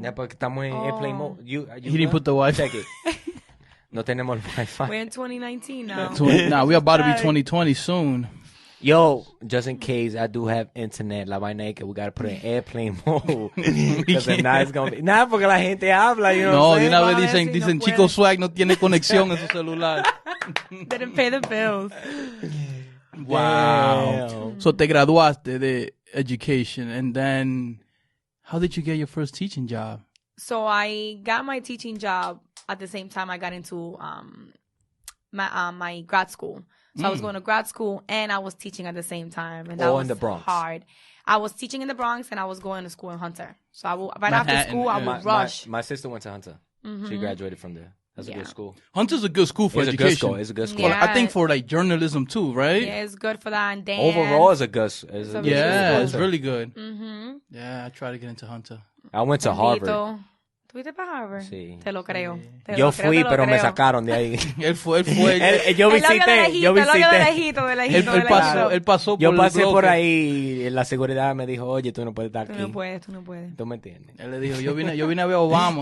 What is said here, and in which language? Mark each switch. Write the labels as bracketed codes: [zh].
[es] Yeah, porque estamos en [en] airplane mode. He didn't put the Wi-Fi. Check it. [es] No tenemos Wi-Fi. [en] We're in 2019 now. Nah, we're about to be 2020 soon. Yo, just in case I do have internet, [es] la vaina es que [en] we gotta put it in airplane mode. Because now it's gonna be... Nah, [es] porque la gente habla, [en] you know what I'm saying? [es] No, de una vez dicen Chico Swag no tiene conexión en su celular. [en] Didn't pay the bills. Wow. Damn. So [es] te graduaste de [en] education, and then how did you get your first teaching job? So I got my teaching job at the same time I got into my grad school. So I was going to grad school and I was teaching at the same time, and that was in the Bronx. Hard. I was teaching in the Bronx and I was going to school in Hunter. So after school I would rush. My sister went to Hunter. She graduated from there. That's a good school. Hunter's a good school for education. It's a good school. Yeah. I think for like journalism too, right? Yeah, it's good for that. And dance. Overall, it's a good. It's really good. Yeah, I try to get into Hunter. I went to Harvard. [es] ¿Tuviste para Harvard? Sí. Te lo creo. Yo fui, pero me sacaron de ahí. Él fue. Yo visité. Él pasó por Yo pasé por ahí y la seguridad me dijo, oye, tú no puedes estar aquí. Tú no puedes. ¿Tú me entiendes? Él le dijo, yo vine a ver a Obama.